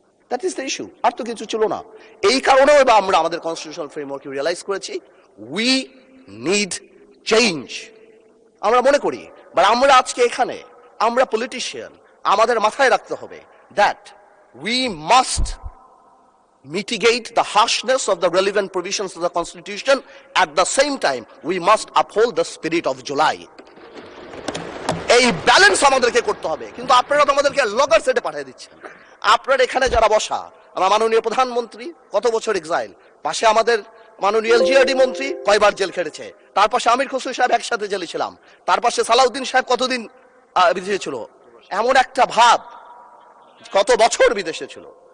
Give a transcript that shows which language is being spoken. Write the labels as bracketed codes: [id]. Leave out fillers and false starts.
[en] that is the issue, [bn] আর তো কিছু ছিল না। এই কারণেও এবার আমরা আমাদের কনস্টিটিউশনাল ফ্রেমওয়ার্ক রিয়েলাইজ করেছি [en] We need change. [bn] আমরা মনে করি, বাট আমরা আজকে এখানে, আমরা পলিটিশিয়ান, আমাদের মাথায় রাখতে হবে that [en] we must mitigate the harshness of the relevant provisions of the Constitution. At the same time, we must uphold the spirit of July. [bn] এই ব্যালেন্স আমাদেরকে করতে হবে। কিন্তু আপনারা তো আমাদেরকে লগর সেটে পাঠিয়ে দিচ্ছেন। আপনার এখানে যারা বসা, আমার মাননীয় প্রধানমন্ত্রী কত বছর এক্সাইল, পাশে আমাদের মাননীয় এলজিআরডি মন্ত্রী কয়বার জেল খেটেছে, তার পাশে আমির খসরু সাহেব একসাথে জেলে ছিলাম, তার পাশে সালাউদ্দিন সাহেব কতদিন বিদেশে ছিল, এমন একটা ভাব, কত বছর বিদেশে ছিল।